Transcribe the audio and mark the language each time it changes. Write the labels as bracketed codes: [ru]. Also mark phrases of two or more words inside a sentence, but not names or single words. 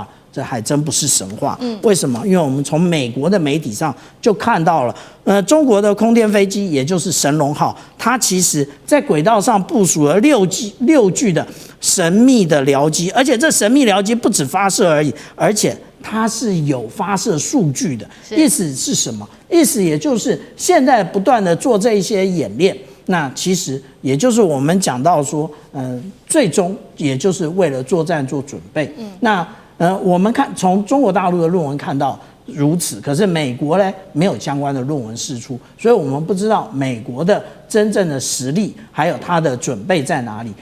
[zh] 這還真不是神話，為什麼？因為我們從美國的媒體上就看到了，中國的空天飛機，也就是神龍號，它其實在軌道上部署了六具的神秘的僚機，而且這神秘僚機不止發射而已，而且它是有發射數據的。意思是什麼？意思也就是現在不斷的做這一些演練，那其實也就是我們講到說，最終也就是為了作戰做準備。那我們看從中國大陸的論文看到， 如此，可是美國呢沒有相關的論文釋出，所以我們不知道美國的真正的實力還有它的準備在哪裡。